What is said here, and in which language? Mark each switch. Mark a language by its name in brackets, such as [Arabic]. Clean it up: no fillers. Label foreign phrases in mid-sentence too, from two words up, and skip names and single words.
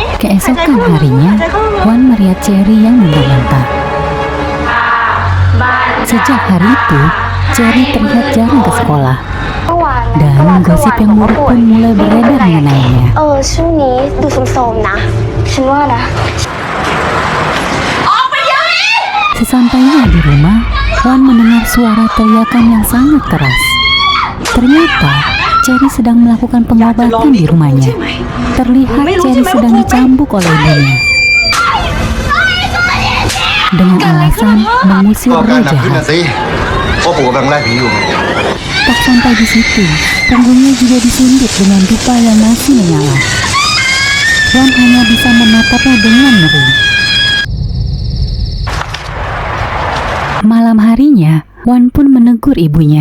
[Indonesian] Keesokan harinya, Wan melihat Cherry yang muntah-muntah. Sejak hari itu, Cherry terlihat jarang ke sekolah. Dan gosip yang buruk pun mulai beredar mengenainya. [Thai] ช่วงนี้ดูโทรมๆนะฉันว่านะ [Indonesian] Sesampainya di rumah, Wan mendengar suara teriakan yang sangat keras. Ternyata, Cherry sedang melakukan pengobatan di rumahnya. Terlihat Cherry sedang dicambuk oleh ibunya dengan alasan mengusir roh jahat. [Thai] พ่อปู่กำลังไล่ผีอยู่ [Indonesian] Tak sampai di situ, punggungnya juga disuntik dengan dupa yang masih menyala. Wan hanya bisa menatapnya dengan ngeri. Malam harinya, Wan pun menegur ibunya.